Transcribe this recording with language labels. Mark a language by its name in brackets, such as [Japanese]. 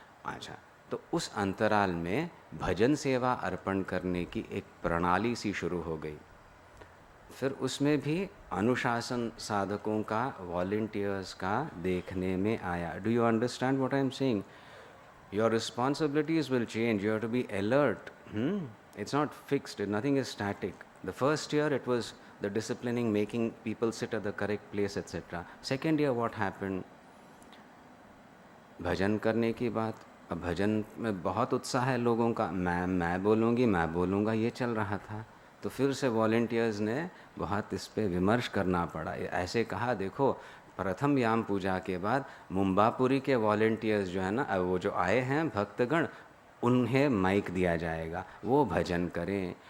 [Hindi] अच्छा, तो उस अंतराल में भजन सेवा अर्पण करने की एक प्रणाली सी शुरू हो गई। फिर उसमें भी अनुशासन साधकों का, वॉलंटियर्स का देखने में आया। [English] Do you understand what I am saying? Your responsibilities will change, you have to be alert. It's not fixed, nothing is static. The first year it was the disciplining, making people sit at the correct place, etc. Second year what happened? [Hindi] भजन करने की बात, अब भजन में बहुत उत्साह है लोगों का, मैं बोलूँगी, मैं बोलूँगा, ये चल रहा था। तो फिर से वॉलंटियर्स ने बहुत इस पे विमर्श करना पड़ा। ऐसे कहा, देखो प्रथम याम पूजा के बाद मुंबापुरी के वॉलंटियर्स जो है ना, वो जो आए हैं भक्तगण, उन्हें माइक दिया जाएगा, वो भजन करें।